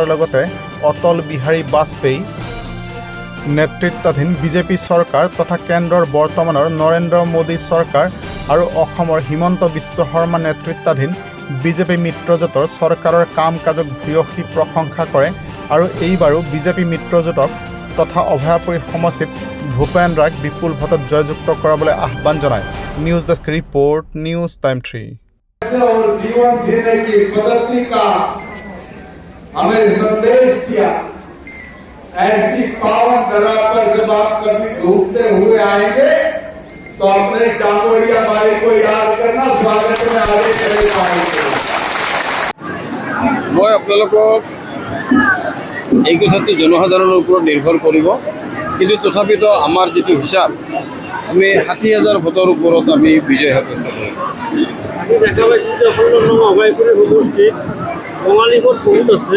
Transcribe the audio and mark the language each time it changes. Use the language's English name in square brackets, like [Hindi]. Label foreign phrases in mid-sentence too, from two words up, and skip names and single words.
[Assamese] লগতে অটল বিহাৰী বাজপেয়ী নেতৃত্বাধীন বিজেপি চৰকাৰ তথা কেন্দ্ৰৰ বৰ্তমানৰ নৰেন্দ্ৰ মোদী চৰকাৰ আৰু অসমৰ হিমন্ত বিশ্ব শৰ্মা নেতৃত্বাধীন বিজেপি মিত্ৰজোঁটৰ চৰকাৰৰ কাম কাজক ভূয়সী প্ৰশংসা কৰে আৰু এইবাৰো বিজেপি মিত্ৰজোঁটক তথা অভয়াপুৰী সমষ্টিত ভূপেন ৰায়ক বিপুল ভোটত জয়যুক্ত কৰাবলৈ আহ্বান জনায়। [English] News desk report, News Time 3. [Hindi] और जीवन जीने की पद्धति का हमें संदेश दिया। ऐसी पावन धरा पर जब आप कभी घूमते हुए आएंगे तो अपने डांगोरिया बाई को याद करना, स्वागत में आगे चले पाएंगे। मैं आपलोक [Assamese] এই কথাটো জনসাধাৰণৰ ওপৰত নিৰ্ভৰ কৰিব, কিন্তু তথাপিতো আমাৰ যিটো হিচাপ আমি ৬০,০০০ ভোটৰ ওপৰত আমি বিজয় সাব্যস্ত কৰিম। আমি দেখা পাইছোঁ যে 16 নং অভয়াপুৰী সমষ্টিত বঙালী ভোট বহুত আছে।